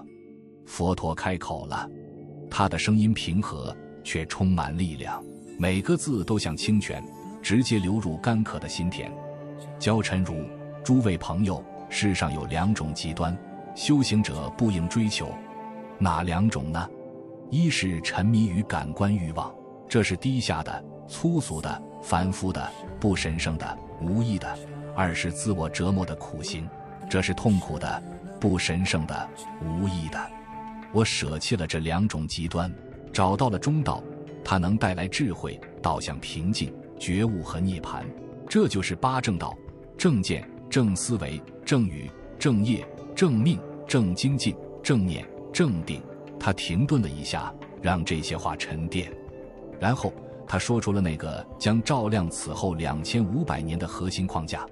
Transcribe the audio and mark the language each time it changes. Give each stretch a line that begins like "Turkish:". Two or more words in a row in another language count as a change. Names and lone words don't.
Chinese: 佛陀開口了，他的聲音平和，卻充滿力量，每個字都像清泉，直接流入乾渴的心田。焦晨如，諸位朋友，世上有2種極端，修行者不應追求。哪2種呢？一是沉迷於感官慾望，這是低下的、粗俗的、凡夫的、不神聖的、無益的；2是自我折磨的苦行， 這是痛苦的，不神聖的，無益的。我捨棄了這2種極端，找到了中道，它能帶來智慧，導向平靜、覺悟和涅槃。這就是八正道：正見、正思維、正語、正業、正命、正精進、正念、正定。他停頓了一下，讓這些話沉澱，然後他说出了那個將照亮此後2500年的核心框架。